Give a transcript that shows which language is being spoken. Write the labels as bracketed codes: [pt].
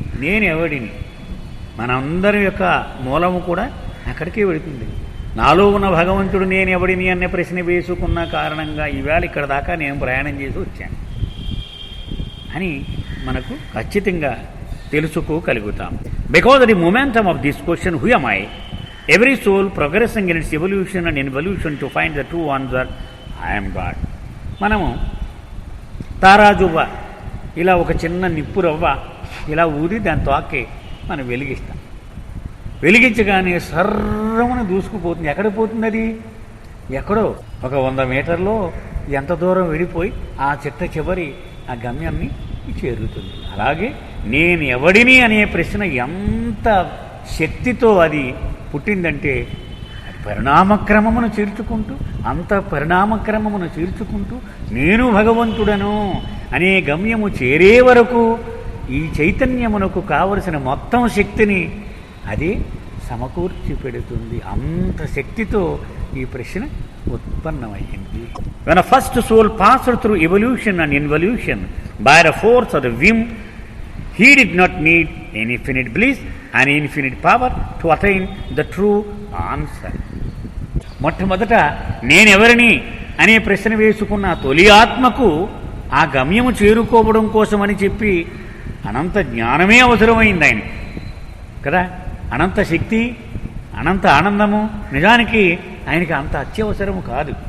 [te] నేనెవడిని, మనందరి యొక్క మూలము కూడా అక్కడికే వెళుతుంది. నాలో ఉన్న భగవంతుడు నేనెవడిని అనే ప్రశ్న వేసుకున్న కారణంగా ఈవేళ ఇక్కడ దాకా నేను ప్రయాణం చేసి వచ్చాను అని మనకు ఖచ్చితంగా తెలుసుకోగలుగుతాం. [en] Because the momentum of this question who am I, every soul progressing in its evolution and involution to find the true answer, I am God. [te] మనము తారాజువ్వ ఇలా ఒక చిన్న నిప్పు రవ్వ ఇలా ఊది దాని తాకి మనం వెలిగిస్తాం. వెలిగించగానే సర్రమున దూసుకుపోతుంది. ఎక్కడికి పోతుంది అది? ఎక్కడో ఒక 100 మీటర్లో ఎంత దూరం వెళ్ళిపోయి ఆ చిట్ట చివరి ఆ గమ్యాన్ని చేరుతుంది. అలాగే నేను ఎవడిని అనే ప్రశ్న ఎంత శక్తితో అది పుట్టిందంటే అది పరిణామక్రమమును చేర్చుకుంటూ పరిణామక్రమమును చేర్చుకుంటూ నేను భగవంతుడను అనే గమ్యము చేరే వరకు ఈ చైతన్యమునకు కావలసిన మొత్తం శక్తిని అది సమకూర్చి పెడుతుంది. అంత శక్తితో ఈ ప్రశ్న ఉత్పన్నమైంది. [en] When a first soul passed through evolution and involution by the force of the whim, he did not need an infinite bliss and infinite power to attain the true answer. [te] మొట్టమొదట నేనెవరిని అనే ప్రశ్న వేసుకున్న తొలి ఆత్మకు ఆ గమ్యము చేరుకోవడం కోసమని చెప్పి అనంత జ్ఞానమే అవసరమైంది ఆయన కదా. అనంత శక్తి, అనంత ఆనందము నిజానికి ఆయనకి అంత అత్యవసరము కాదు.